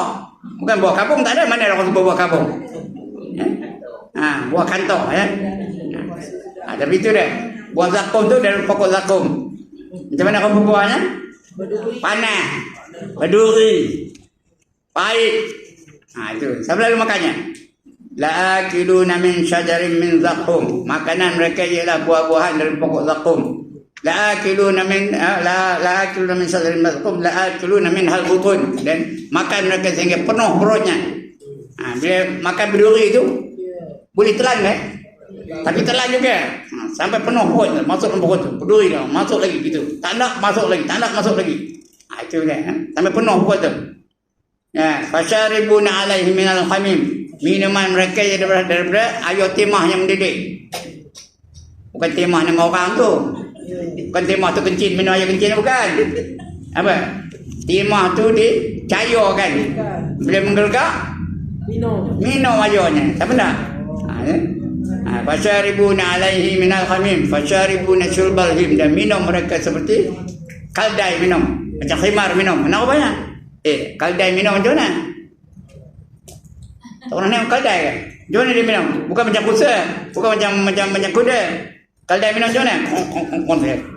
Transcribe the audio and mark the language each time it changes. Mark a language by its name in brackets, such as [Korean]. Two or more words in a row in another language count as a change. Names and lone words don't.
[Malay] Bukan buah kabung, tak ada. Mana orang sebut buah kabung? Buah kantor ya. Tapi itu dah. Buah zakum tu dari pokok zakum. Macam mana kau buahnya? Panas, berduri, pahit. Itu. Siapa lalu makannya? [Arabic] لآكلون من شجر من زقوم. [Malay] Makanan mereka ialah buah-buahan dari pokok zakum. [Arabic] لآكلون من شجر من زقوم. لآكلون من حلبطون. [Malay] Dan makan mereka sehingga penuh perutnya. Bila makan berduri itu boleh telan kan? Tapi telan juga. Sampai penuh perut, masuk dalam perut tu. Berduri dah, masuk lagi gitu. Tak nak masuk lagi, tak nak masuk lagi. Itu dia. Sampai penuh perut tu. [Arabic] يا فشاربون عليه من الحميم. [Malay] Minuman mereka daripada air timah yang mendidih. Bukan timah nama orang tu. Bukan timah tu kencing, minum air kencing bukan. Apa? Timah tu dicairkan. Bila menggelegak, minum airnya. Tak benar? [Arabic] فشاربون عليه من الحميم فشاربون شرب الهيم, [Malay] dan minum mereka seperti kaldai minum. Macam khimar minum. Mana banyak? Kaldai minum macam mana? Tak pernah minum kaldai kan? Macam mana dia minum? Bukan macam kuda. Bukan macam kuda. Kaldai minum macam mana?